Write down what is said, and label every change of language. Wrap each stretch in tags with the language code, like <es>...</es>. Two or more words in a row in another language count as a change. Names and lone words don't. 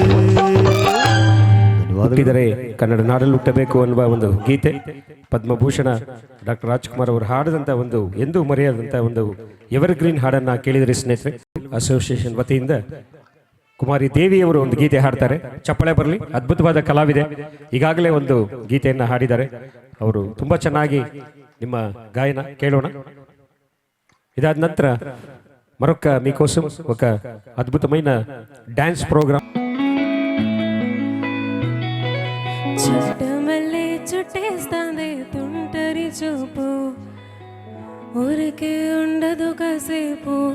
<kn>ಹುಟ್ಟಿದರೆ ಕನ್ನಡ ನಾಡಲ್ಲಿ ಹುಟ್ಟಬೇಕು ಅನ್ನುವ ಒಂದು ಗೀತೆ ಪದ್ಮಭೂಷಣ ಡಾಕ್ಟರ್ ರಾಜ್ಕುಮಾರ್ ಅವರು ಹಾಡಿದಂಥ ಒಂದು ಎಂದೂ ಮರೆಯದಂಥ ಒಂದು ಎವರ್ಗ್ರೀನ್ ಹಾಡನ್ನು ಕೇಳಿದರೆ ಸ್ನೇಹಿತರೆ. ಅಸೋಸಿಯೇಷನ್ ವತಿಯಿಂದ ಕುಮಾರಿ ದೇವಿಯವರು ಒಂದು ಗೀತೆ ಹಾಡ್ತಾರೆ. ಚಪ್ಪಳೆ ಬರಲಿ. ಅದ್ಭುತವಾದ ಕಲಾವಿದೆ, ಈಗಾಗಲೇ ಒಂದು ಗೀತೆಯನ್ನು ಹಾಡಿದ್ದಾರೆ ಅವರು. ತುಂಬ ಚೆನ್ನಾಗಿ ನಿಮ್ಮ ಗಾಯನ ಕೇಳೋಣ.</kn> <te>ఇదాద ನಂತರ మరొక మీకోసం ఒక అద్భుతమైన</te> <en>dance programme.</en> <te>చుట్టమల్లే చుట్టేస్తాంది తుంటరి చూపు, ఊరికే ఉండదు కాసేపు.</te>